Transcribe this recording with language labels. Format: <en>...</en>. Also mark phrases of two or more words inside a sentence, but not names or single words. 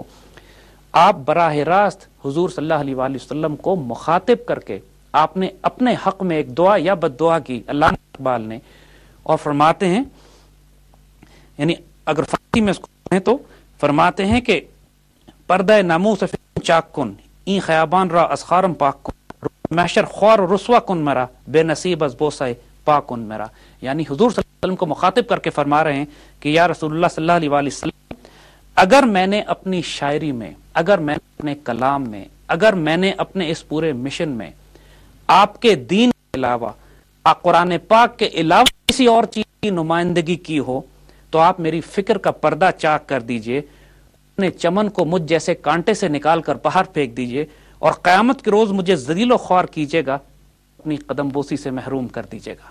<ur>آپ براہ راست حضور</ur> <ar>صلی اللہ علیہ وآلہ وسلم</ar> <ur>کو مخاطب کر کے آپ نے اپنے حق میں ایک دعا یا بد دعا کی علامہ اقبال نے، اور فرماتے ہیں، یعنی اگر فارسی میں اس کو کہیں تو فرماتے ہیں کہ</ur> <fa>پردہ ناموس فن چاک کن این خیابان را از خارم پاک کن، محشر خوار و رسوا کن مرا بے نصیب از بوسہ پاک کن مرا.</fa> <ur>یعنی حضور صلی اللہ علیہ وسلم کو مخاطب کر کے فرما رہے ہیں کہ</ur> <ar>یا رسول اللہ صلی اللہ علیہ وآلہ وسلم،</ar> <ur>اگر میں نے اپنی شاعری میں، اگر میں نے اپنے کلام میں، اگر میں نے اپنے اس پورے مشن میں آپ کے دین کے علاوہ، قرآن پاک کے علاوہ کسی اور چیز کی نمائندگی کی ہو تو آپ میری فکر کا پردہ چاک کر دیجئے، اپنے چمن کو مجھ جیسے کانٹے سے نکال کر باہر پھینک دیجئے، اور قیامت کے روز مجھے ذلیل و خوار کیجئے گا، اپنی قدم بوسی سے محروم کر دیجئے گا.</ur>